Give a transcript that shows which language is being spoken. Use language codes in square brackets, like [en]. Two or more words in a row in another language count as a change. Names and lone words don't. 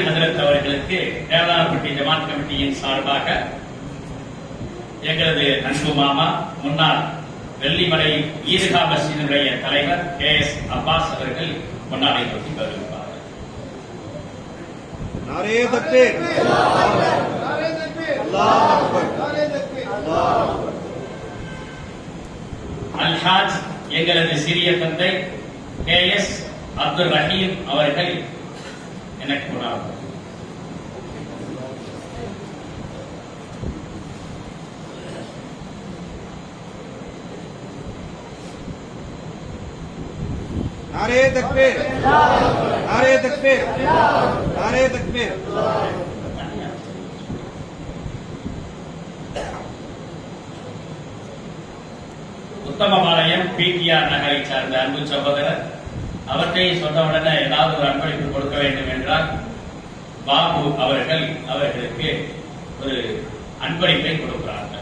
[ta] ஹஜரத் அவர்களுக்கு தேவதானப்பட்டி ஜமாத் கமிட்டியின் சார்பாக எங்களது அன்பு மாமா முன்னாள் வெள்ளிமலை ஈதுகா மஸ்ஜிதினுடைய தலைவர் KS அப்பாஸ் அவர்கள் முன்னாடி தொட்டி வருகிறார்கள். [ur] نعرۂ تکبیر، نعرۂ تکبیر, [ar] الله أكبر, [ur] نعرۂ تکبیر, [ar] الله أكبر. [ta] அல்ஹாஜ் எங்களது சிறிய தந்தை KS அப்துல் ரஹீம் அவர்கள் எனக்கு முன்னால் [ur] نعرۂ تکبیر، نعرۂ تکبیر، نعرۂ تکبیر. [ta] உத்தமபாளையம் PTR நகரை சார்ந்த அன்பு சகோதரர், அவற்றை சொன்னவுடனே ஏதாவது ஒரு அன்பளிப்பு கொடுக்க வேண்டும் என்றால் பாபு அவர்கள் அவர்களுக்கு ஒரு அன்பளிப்பை கொடுக்கிறார்கள்.